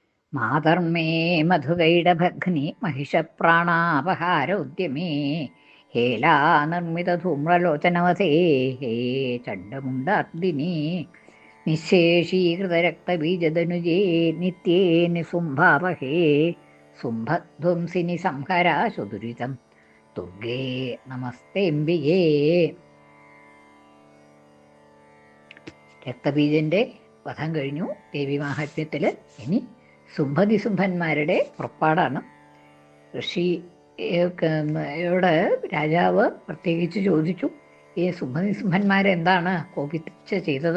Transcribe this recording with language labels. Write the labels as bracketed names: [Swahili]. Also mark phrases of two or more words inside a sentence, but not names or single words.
[Sanskrit] മാതർമേ മധുകൈടഭഗ്നി महिषप्राणापहारोद्यमे हेलानिर्मितधूम्रलोचनवसे हे चण्डमुण्डार्दिने निःशेषीकृतरक्तबीजदनुजे नित्ये निसुम्भावहे सुम्भध्वंसिनि संहराशु दुरितं दुर्गे നമസ്തേംബികേ. [Malayalam] രക്തബീജന്റെ വധം കഴിഞ്ഞു ദേവീമാഹാത്മ്യത്തിൽ. ഇനി സുംഭനിസുംഭന്മാരുടെ പുറപ്പാടാണ്. ഋഷിയോട് രാജാവ് പ്രത്യേകിച്ച് ചോദിച്ചു, ഈ സുംഭനിസുംഭന്മാരെന്താണ് കോപിച്ച് ചെയ്തത്?